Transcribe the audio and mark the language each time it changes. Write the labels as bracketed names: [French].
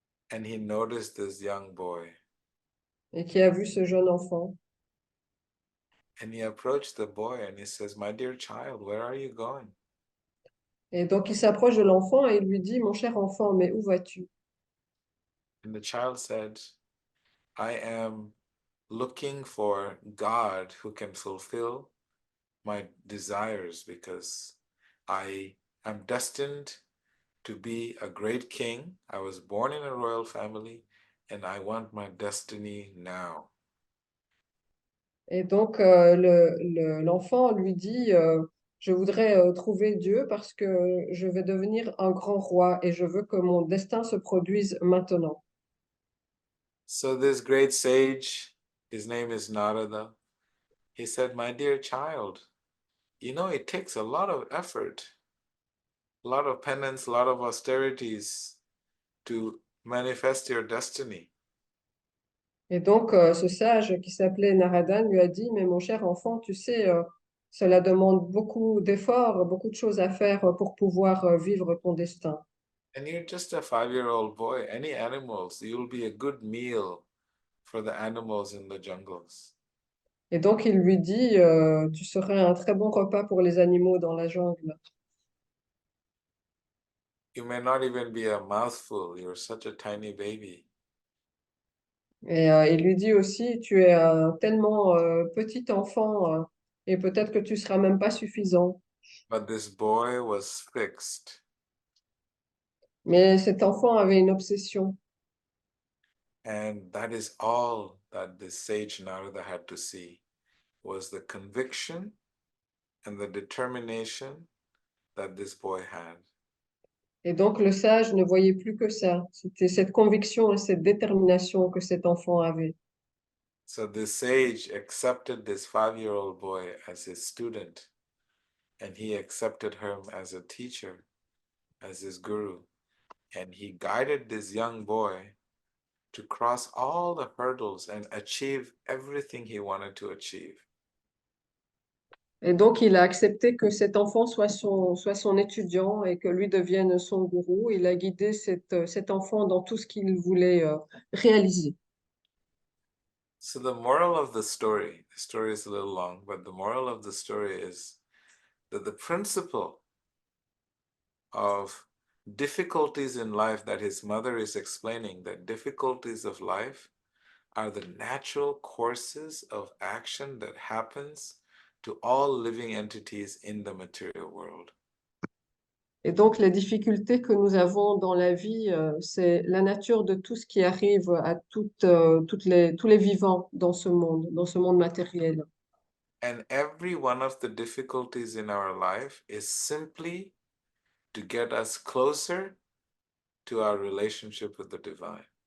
[English] And he noticed this young boy. [French] et qui a vu ce jeune enfant. [English] And he approached the boy and he says, my dear child, where are you going? [French] Et donc il s'approche de l'enfant et il lui dit, mon cher enfant, mais où vas-tu? [English] And the child said, I am looking for God who can fulfill my desires because I am destined to be a great king. I was born in a royal family and I want my destiny now. [French] Et donc l'enfant lui dit, je voudrais trouver Dieu parce que je vais devenir un grand roi et je veux que mon destin se produise maintenant. [English] So this great sage, his name is Narada, he said, my dear child, you know, it takes a lot of effort, a lot of penance, a lot of austerities to manifest your destiny. [French] Et donc ce sage qui s'appelait Narada lui a dit, mais mon cher enfant, tu sais, cela demande beaucoup d'efforts, beaucoup de choses à faire pour pouvoir vivre ton destin. [English] And you're just a 5-year-old boy. Any animals, you'll be a good meal for the animals in the jungles. [French] Et donc il lui dit, tu serais un très bon repas pour les animaux dans la jungle. [English] You may not even be a mouthful. You're such a tiny baby. [French] Et il lui dit aussi, tu es un tellement petit enfant et peut-être que tu seras même pas suffisant. [English] But this boy was fixed. [French] Mais cet enfant avait une obsession. [English] And that is all that the sage Narada had to see was the conviction and the determination that this boy had. [French] Et donc le sage ne voyait plus que ça. C'était cette conviction et cette détermination que cet enfant avait. [English] So the sage accepted this 5-year-old boy as his student, and he accepted him as a teacher, as his guru. And he guided this young boy to cross all the hurdles and achieve everything he wanted to achieve. [French] Et donc il a accepté que cet enfant soit son étudiant et que lui devienne son gourou. Il a guidé cet enfant dans tout ce qu'il voulait réaliser. [English] So the story is a little long, but the moral of the story is that the principle of difficulties in life that his mother is explaining, that difficulties of life are the natural courses of action that happens to all living entities in the material world. [French] Et donc, les difficultés que nous avons dans la vie, c'est la nature de tout ce qui arrive à tous les vivants dans ce monde matériel. [English] And every one of the difficulties in our life is simply to get us closer to our relationship with the divine.